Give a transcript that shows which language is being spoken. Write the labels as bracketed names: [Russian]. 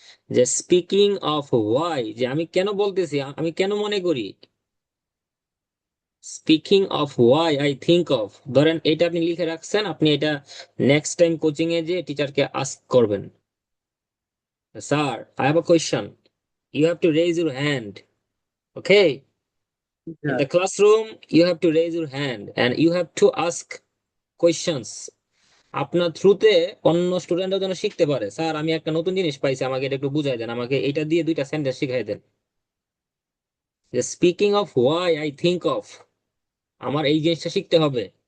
[Bangla] যে [English] speaking of why, [Bangla] যে আমি কেন বলতেছি, আমি কেন মনে করি। [English] speaking of why I think of, [Bangla] ধরেন এটা আপনি লিখে রাখছেন, আপনি এটা নেক্সট টাইম কোচিং এ যে টিচারকে আস্ক করবেন, sir [English] I have a question, you have to raise your hand. Okay, in [Bangla] sir, [English] the classroom you have to raise your hand and you have to ask questions। [Bangla] আপনার থ্রুতে অন্য স্টুডেন্টরা যেন শিখতে পারে, স্যার আমি একটা নতুন জিনিস পাইছি, আমাকে এটা একটু বুঝাই দেন, আমাকে এটা দিয়ে 2টা সেন্টেন্স শিখাই দেন। যে [English] speaking of why I think of, [Bangla] আমার এই জিনিসটা শিখতে হবে।